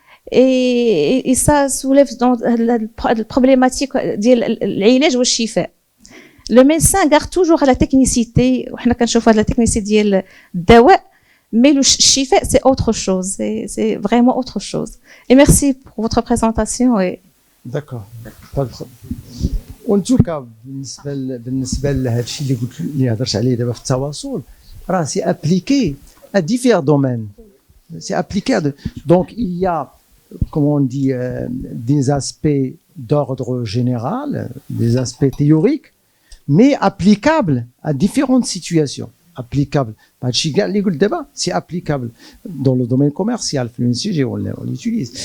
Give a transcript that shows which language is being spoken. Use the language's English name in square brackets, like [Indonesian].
[French] Et ça soulève dans la problématique de l'ilaj ou الشفاء. Le médecin garde toujours la technicité, [Arabic] وحنا كنشوفوا [French] la technicité ديال الدواء. Mais le chiffre, c'est autre chose. C'est vraiment autre chose. Et merci pour votre présentation. D'accord. Pas de problème. [Arabic] وان توكا بالنسبه لهذا الشيء اللي قلت اللي هضرت عليه دابا في التواصل راه سي ابليكي [French] à différents domaines. C'est appliqué donc il y a comment on dit des aspects d'ordre général, des aspects théoriques, mais applicables à différentes situations. Applicable. C'est applicable dans le domaine commercial, on l'utilise.